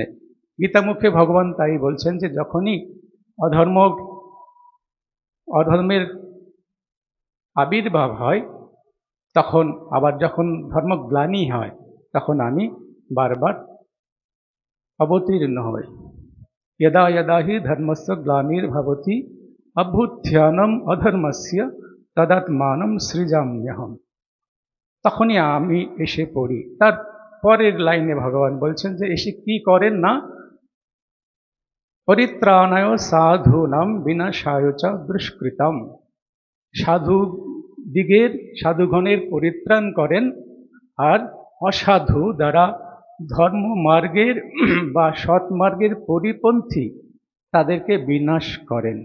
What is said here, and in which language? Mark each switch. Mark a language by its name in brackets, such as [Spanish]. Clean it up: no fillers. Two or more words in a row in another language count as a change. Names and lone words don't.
[Bangla] গীতামুখে ভগবান তাই বলছেন যে যখনই অধর্মের আবির্ভাব হয়, তখন আবার যখন ধর্মগ্লানি হয় তখন আমি বারবার অবতীর্ণ হই। [Sanskrit] यदा यदा हि धर्मस्य ग्लानिर्भवति अभ्युत्थानम् अधर्मस्य तदात्मानं सृजाम्यहम्। [Bangla] তখনই আমি এসে পড়ি। তার পরের লাইনে ভগবান বলছেন যে এসে কি করেন না, [Sanskrit] পরিত্রাণায় সাধূনাম বিনাশায় চ দুষ্কৃতম। [Bangla] সাধুগণের পরিত্রাণ করেন, আর অসাধু দ্বারা ধর্মমার্গের বা সৎমার্গের পরিপন্থী তাদেরকে বিনাশ করেন।